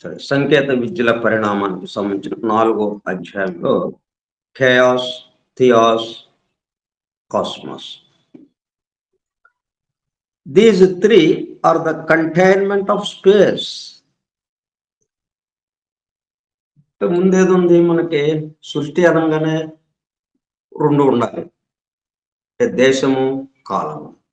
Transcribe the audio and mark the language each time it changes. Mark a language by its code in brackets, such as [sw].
[te] సంకేత విద్యల పరిణామానికి సంబంధించిన 4వ అధ్యాయంలో ఖేయాస్, థియాస్, cosmos. [en] These three are the containment of space. [te] ముందేది ఉంది మనకి సృష్టి అనగానే 2 ఉండాలి, దేశము, కాలము.